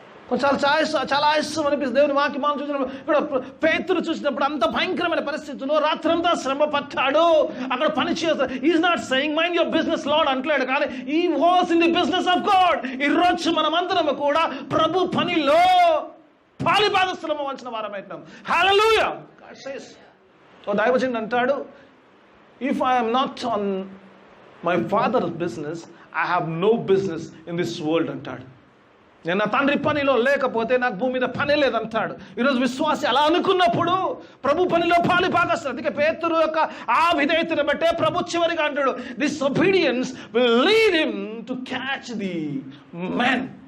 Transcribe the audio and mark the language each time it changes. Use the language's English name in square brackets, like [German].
[Telugu] కొంచెం చాలా ఆయాసం అనిపిస్తుంది. దేవుని వాక్యం మనం చూసినప్పుడు, ఇక్కడ పేతురు చూసినప్పుడు అంత భయంకరమైన పరిస్థితుల్లో రాత్రంతా శ్రమ పట్టాడు, అక్కడ పని చేస్తాడు. [English] is not saying mind your business Lord [Telugu] అంటలేడు, కానీ [English] He was in the business of God. [Telugu] ఈరోజు మనమందరం కూడా ప్రభు పనిలో పాలిభాగస్థులం అవ్వాల్సిన వారమైనాం. హల్లెలూయా. [English] God says, [Telugu] ఓ దైవజనుడు అంటాడు, [English] if I am not on my father's business, I have no business in this world [Telugu] అంటాడు. నేను నా తండ్రి పనిలో లేకపోతే నాకు భూమి మీద పని లేదంటాడు. ఈరోజు విశ్వాసి అలా అనుకున్నప్పుడు ప్రభు పనిలో పాలిభాగస్తుడు. అందుకే పేతురు యొక్క ఆ విధేయతను బట్టే ప్రభు చివరిగా అంటాడు, [English] This obedience will lead him to catch the man.